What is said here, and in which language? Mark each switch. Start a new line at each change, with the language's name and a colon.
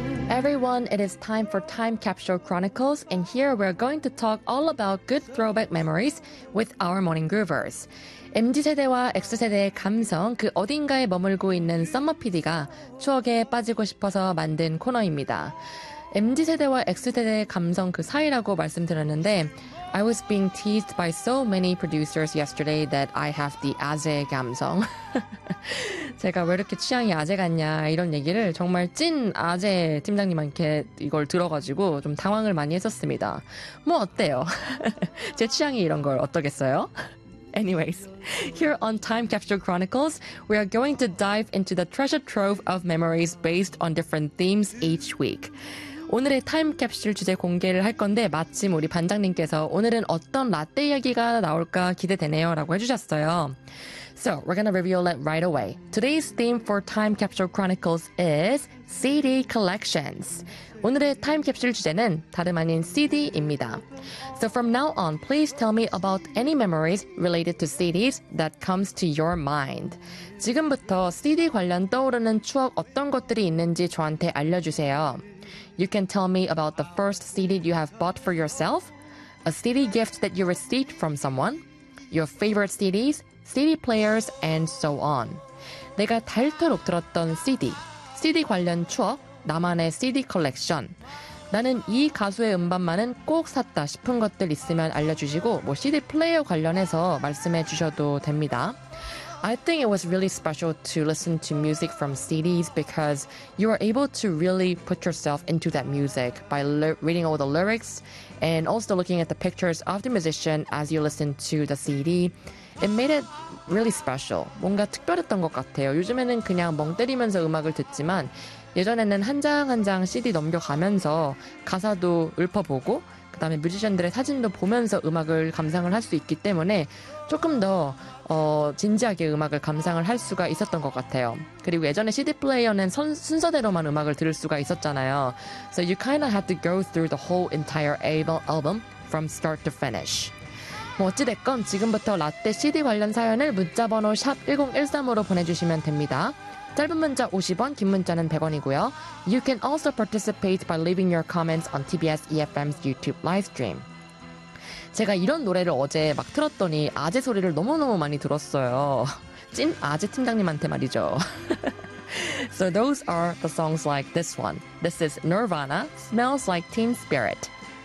English: Everyone, it is time for Time Capsule Chronicles, and here we're going to talk all about good throwback memories with our morning groovers.
Korean: MZ세대와 X세대의 감성, 그 어딘가에 머물고 있는 썸머 PD가 추억에 빠지고 싶어서 만든 코너입니다.
English: MZ세대와 X세대의 감성 그 사이라고 말씀드렸는데, I was being teased by so many producers yesterday that I have the 아재 감성.
Korean: 제가 왜 이렇게 취향이 아재 같냐 이런 얘기를 정말 찐 아재 팀장님한테 이걸 들어가지고 좀 당황을 많이 했었습니다. 뭐 어때요? 제 취향이 이런 걸 어떠겠어요?
English: Anyways, here on Time Capsule Chronicles, we are going to dive into the treasure trove of memories based on different themes each week.
Korean: 오늘의 타임 캡슐 주제 공개를 할 건데 마침 우리 반장님께서 오늘은 어떤 라떼 이야기가 나올까 기대되네요 라고 해주셨어요.
English: So, we're gonna reveal it right away. Today's theme for Time Capsule Chronicles is CD Collections.
Korean: 오늘의 타임 캡슐 주제는 다름 아닌 CD입니다.
English: So from now on, please tell me about any memories related to CDs that comes to your mind.
Korean: 지금부터 CD 관련 떠오르는 추억 어떤 것들이 있는지 저한테 알려주세요.
English: You can tell me about the first CD you have bought for yourself, a CD gift that you received from someone, your favorite CDs, CD players, and so on.
Korean: 내가 닳도록 들었던 CD, CD 관련 추억, 나만의 CD 컬렉션. 나는 이 가수의 음반만은 꼭 샀다 싶은 것들 있으면 알려주시고, 뭐 CD 플레이어 관련해서 말씀해 주셔도 됩니다.
English: I think it was really special to listen to music from CDs because you are able to really put yourself into that music by reading all the lyrics and also looking at the pictures of the musician as you listen to the CD. It made it really special.
Korean: 뭔가 특별했던 것 같아요. 요즘에는 그냥 멍 때리면서 음악을 듣지만 예전에는 한 장 한 장 CD 넘겨가면서 가사도 읊어보고 그 다음에 뮤지션들의 사진도 보면서 음악을 감상을 할 수 있기 때문에 조금 더 진지하게 음악을 감상을 할 수가 있었던 것 같아요. 그리고 예전에 CD 플레이어는 순서대로만 음악을 들을 수가 있었잖아요.
English: So you kind of had to go through the whole entire album from start to finish.
Korean: 뭐 어찌됐건 지금부터 라떼 CD 관련 사연을 문자번호 샵 1013으로 보내주시면 됩니다. 짧은 문자 50원, 긴 문자는 100원이고요.
English: You can also participate by leaving your comments on TBS EFM's YouTube live stream.
Korean: 제가 이런 노래를 어제 막 틀었더니 아재 소리를 너무너무 많이 들었어요. 찐 아재 팀장님한테 말이죠.
English: So those are the songs like this one. This is Nirvana, Smells Like Teen Spirit.